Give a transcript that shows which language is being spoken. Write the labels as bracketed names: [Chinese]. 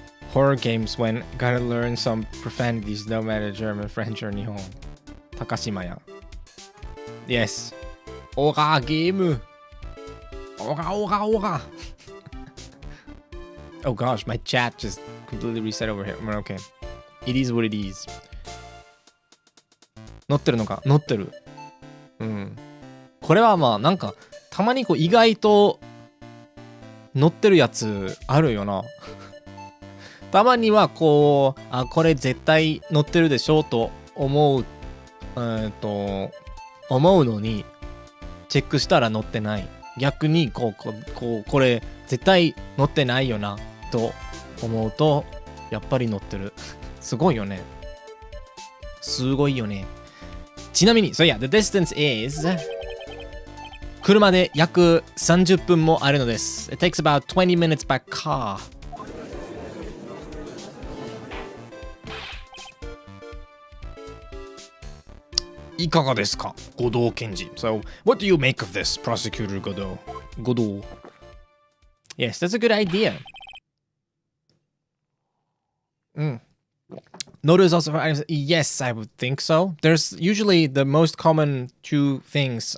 [English] Horror games when gotta learn some profanities no matter German, French, or Nihon. Takashimaya. Yes. Ora game. Ora. Oh gosh, my chat just completely reset over here. Okay. It is what it is. [Japanese] 乗ってるのか乗ってる。うん。これはまあなんかたまにこう意外と乗ってるやつあるよな。たまにはこうこれ絶対乗ってるでしょと思う思うのにチェックしたら乗ってない。逆にこれ絶対乗ってないよなと思うとやっぱり乗ってる。すごいよね。すごいよね。 [English] ちなみに、so yeah, the distance is [Japanese] 車で約30分もあるのです。 [English] It takes about 20 minutes by car. [Japanese] いかがですか、後藤検事。 [English] So, what do you make of this, Prosecutor Godot? Godot. Yes, that's a good idea. Note is also yes, I would think so. There's usually the most common two things.